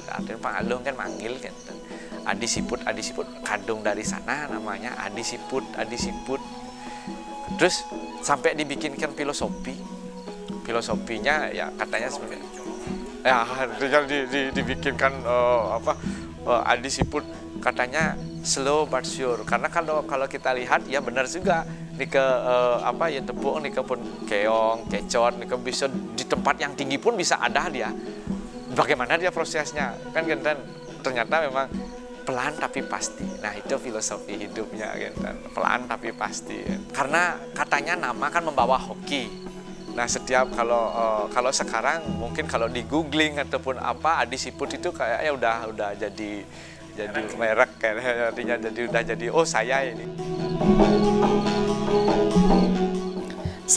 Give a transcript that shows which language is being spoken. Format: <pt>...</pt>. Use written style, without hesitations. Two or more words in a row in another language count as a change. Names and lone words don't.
<id>Artinya pangalung kan manggil gitu. Adi Siput, kadung dari sana namanya Adi Siput. Terus sampai dibikinkan filosofinya ya katanya sebenarnya ya dibikinkan Adi Siput katanya</id> <en>slow but sure,</en> <id>karena kalau kita lihat ya benar juga</id> <sas>nika ya tepung nika pun keong kecot nika</sas> <id>bisa di tempat yang tinggi pun bisa ada dia. Bagaimana dia prosesnya kan ternyata memang pelan tapi pasti. Nah itu filosofi hidupnya gitu. Pelan tapi pasti. Karena katanya nama kan membawa hoki. Nah setiap kalau sekarang mungkin kalau di googling ataupun apa Adi Siput itu kayaknya udah jadi merek kayaknya, artinya udah jadi oh saya ini.</id>